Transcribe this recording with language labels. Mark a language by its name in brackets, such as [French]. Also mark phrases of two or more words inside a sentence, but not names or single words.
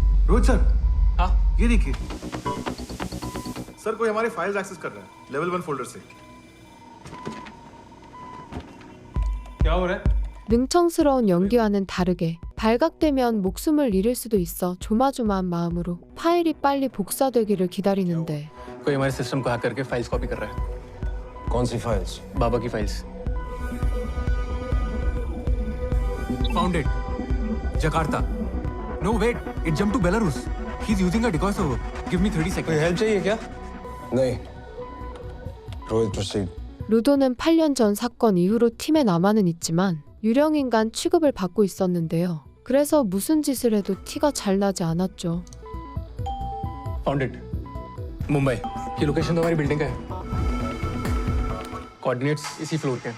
[Hindi] रोहित सर, हाँ ये देखिए सर, कोई हमारे [English] files access [Hindi] कर रहा है [English] level 1 folder [Hindi] से। क्या हो रहा है? [Korean] 능청스러운 연기와는 다르게 발각되면 목숨을 잃을 수도 있어 조마조마한 마음으로 파일이 빨리 복사되기를 기다리는데 [Hindi] कोई हमारे सिस्टम को हैक करके फाइल्स कॉपी कर रहा है। कौन सी फाइल्स? बाबा की फाइल्स। [English] Found it. Jakarta. No wait, it jumped to Belarus. He's using a decoy server. Give me 30 seconds. [Hindi] कोई हेल्प चाहिए क्या? नहीं। रोहित proceed. [Korean] 루도는 8년 전 사건 이후로 팀에 남아는 있지만 유령인간 취급을 받고 있었는데요. 그래서 무슨 짓을 해도 티가 잘 나지 않았죠. [English] Found it. [Hindi] मुंबई। ये लोकेशन तो हमारी बिल्डिंग का है। कोऑर्डिनेट्स इसी फ्लोर के हैं।